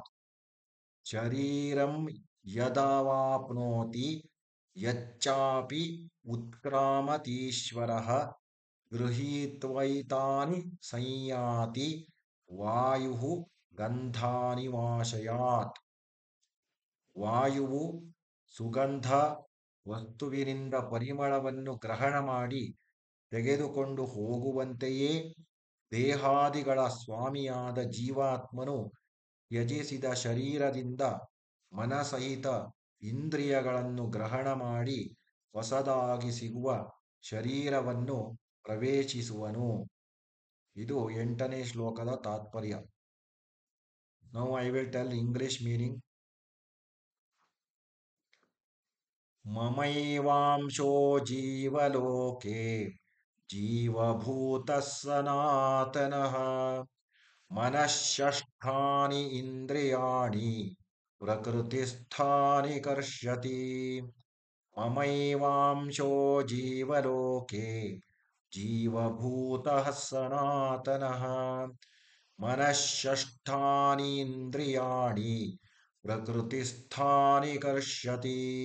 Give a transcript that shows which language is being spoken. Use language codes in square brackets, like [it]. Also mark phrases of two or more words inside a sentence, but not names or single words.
[sa] ಶರೀರಂ ಯದವಾಪ್ನೋತಿ ಯಚ್ಚಾಪಿ ಉತ್ಕ್ರಾಮತೀಶ್ವರಃ ಗೃಹೀತ್ವೈತಾನಿ ಸಂಯಾತಿ ವಾಯುಃ ಗಂಧಾನಿ ವಾಶಯಾತ್. [kn] ವಾಯುವು ಸುಗಂಧ ವಸ್ತುವಿನಿಂದ ಪರಿಮಳವನ್ನು ಗ್ರಹಣ ಮಾಡಿ ತೆಗೆದುಕೊಂಡು ಹೋಗುವಂತೆಯೇ ದೇಹಾದಿಗಳ ಸ್ವಾಮಿಯಾದ ಜೀವಾತ್ಮನು ತ್ಯಜಿಸಿದ ಶರೀರದಿಂದ ಮನಸಹಿತ ಇಂದ್ರಿಯಗಳನ್ನು ಗ್ರಹಣ ಮಾಡಿ ಹೊಸದಾಗಿ ಸಿಗುವ ಶರೀರವನ್ನು ಪ್ರವೇಶಿಸುವನು. ಇದು 8ನೇ ಶ್ಲೋಕದ ತಾತ್ಪರ್ಯ. [en] Now I will tell English meaning. [sa] ಮಮೈವಾಂಶೋ ಜೀವಲೋಕೆ ಜೀವಭೂತಃ ಸನಾತನಃ ಮನಃಷಷ್ಠಾನಿ ಇಂದ್ರಿಯಾಣಿ ಪ್ರಕೃತಿಸ್ಥಾನಿ ಕರ್ಷತಿ. ಮಮೈವಾಂಶೋ ಜೀವಲೋಕೆ ಜೀವಭೂತಃ ಸನಾತನಃ ಮನಃಷಷ್ಠಾನಿ ಇಂದ್ರಿಯಾಣಿ ಪ್ರಕೃತಿಸ್ಥಾನಿ ಕರ್ಷತಿ.